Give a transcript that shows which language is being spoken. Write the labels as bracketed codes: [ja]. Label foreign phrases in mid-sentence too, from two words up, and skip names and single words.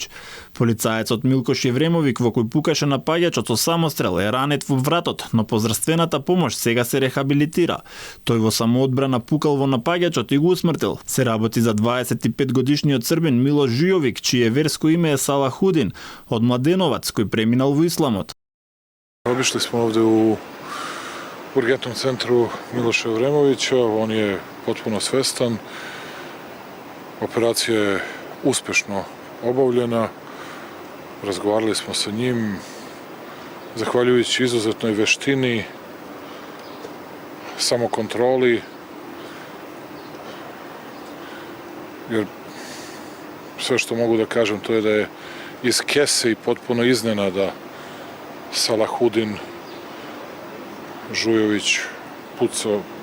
[mk] Полицаецот Милкош Евремовик во кој пукаше напаѓачот со самострел е ранет во вратот, но по здравствената помош сега се рехабилитира. Тој во самоодбрана пукал во напаѓачот и го усмртил. Се работи за 25 годишниот србин Милош Жујовик, чие верско име е Салахудин, од Младеновац кој преминал во исламот. [sr] Обишли smo ovde u urgentnom centru Miloša Evremovića, on je potpuno svestan. Operacija je uspešno obavljena. Razgovarali smo sa njim, zahvaljujući izuzetnoj veštini, samokontroli, jer sve što mogu da kažem to je da je iz kese i potpuno iznenada Salahudin Žujović pucao.